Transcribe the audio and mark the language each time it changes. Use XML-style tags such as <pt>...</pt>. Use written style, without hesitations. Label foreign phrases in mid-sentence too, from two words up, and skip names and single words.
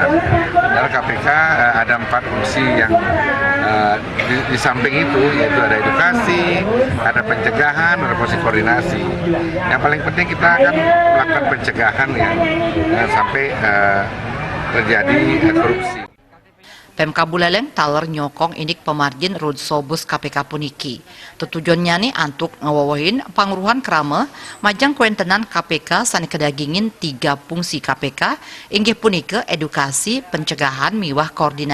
<id>Dalam KPK ada 4 fungsi yang di samping itu, yaitu ada edukasi, ada pencegahan, ada fungsi koordinasi. Yang paling penting kita akan melakukan pencegahan ya, sampai terjadi korupsi.</id> <ban>Pemka Buleleng taler nyokong indik pemargin roadshow bus KPK puniki. Tujuannya nih antuk ngewawahin pangruhan krama majang kuentenan KPK sani kedagingin 3 fungsi KPK inggih punike edukasi, pencegahan, miwah koordinasi.</ban>